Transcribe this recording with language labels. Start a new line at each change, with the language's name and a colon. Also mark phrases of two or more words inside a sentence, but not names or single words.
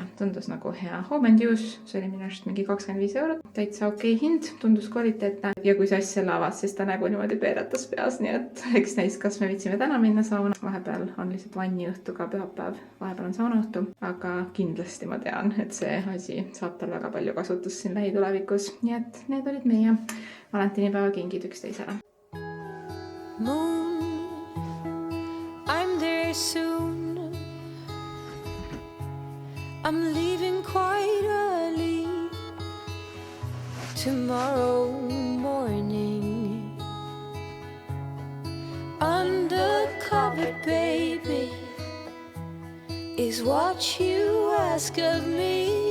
Estonian: Tundus nagu hea Home and Use, see oli minu arust mingi 25 €, täitsa okei hind, tundus kvaliteetne ja kui Sass selle avas, siis ta nägu niimoodi peeretas peas, nii et eks näis, kas me viitsime täna minna sauna. Vahepeal on lihtsalt vanni õhtu ka pühapäev, vahepeal on sauna õhtu, aga kindlasti ma tean, et see asi saab tal väga palju kasutust siin lähitulevikus, nii et need olid meie valentinipäeva kingid üksteisele.
English: Moon, I'm there soon. I'm leaving quite early tomorrow morning. Undercover, baby, is what you ask of me.